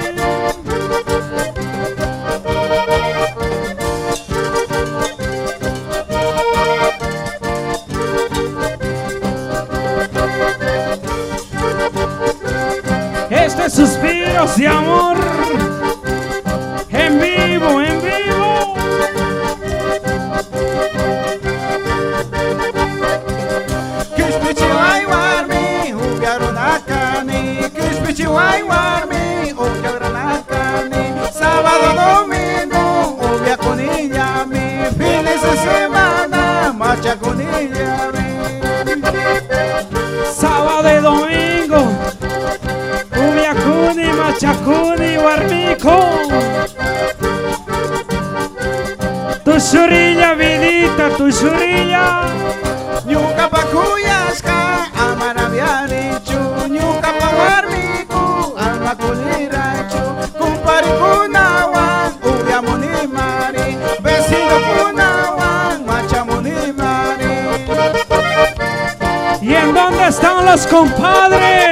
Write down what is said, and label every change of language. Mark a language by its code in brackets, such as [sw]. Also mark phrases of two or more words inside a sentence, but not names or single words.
[es] Esto es Suspiros de Amor. En vivo, en vivo. [qu] Kishpichiwai warmi, ubiarunakani. Kishpichiwai warmi, ubiarunakani. [es] Sábado, domingo, ubia con ella, mi. Fines de semana, marcha con ella, mi. Sábado y domingo. [qu] Ubiakuni, machakuni, warmiko. [es] Tu shurilla, vidita, tu shurilla. [qu] Ñuka pa kuyashka, amarabianichu. Ñuka pa warmiku, alma kunirachu. Kumpari kunawan, ubia munimari. Vecino kunawan, macha munimari. [es] ¿Y en dónde están los compadres?